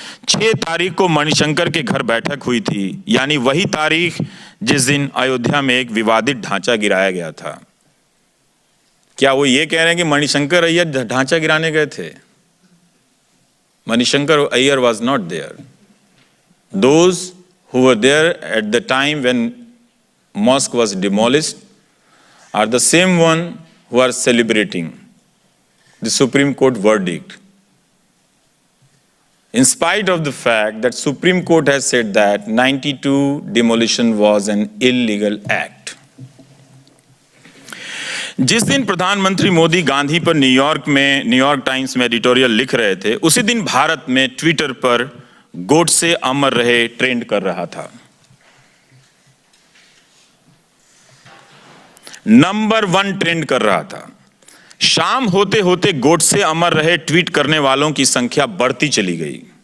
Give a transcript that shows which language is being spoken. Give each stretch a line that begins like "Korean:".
Hindi: 6 तारीख को मणिशंकर के घर बैठक हुई थी, यानी वही तारीख जिस दिन अयोध्या में एक विवादित ढांचा गिराया गया था। क्या वो ये कह रहे हैं कि मणिशंकर अय्यर ढांचा गिराने गए थे? Manishankar Iyer
English: Was not there. Those who were there at the time when mosque was demolished are the same one who are celebrating the Supreme Court verdict, in spite of the fact that Supreme Court has said that 92 demolition was an illegal act.
Hindi: जिस दिन प्रधानमंत्री मोदी गांधी पर New York times में editorial लिख रहे थे, उसी दिन भारत में ट्विटर पर गोडसे अमर रहे ट्रेंड कर रहा था। नंबर 1 ट्रेंड कर रहा था। शाम होते होते गोडसे अमर रहे ट्वीट करने वालों की संख्या बढ़ती चली गई।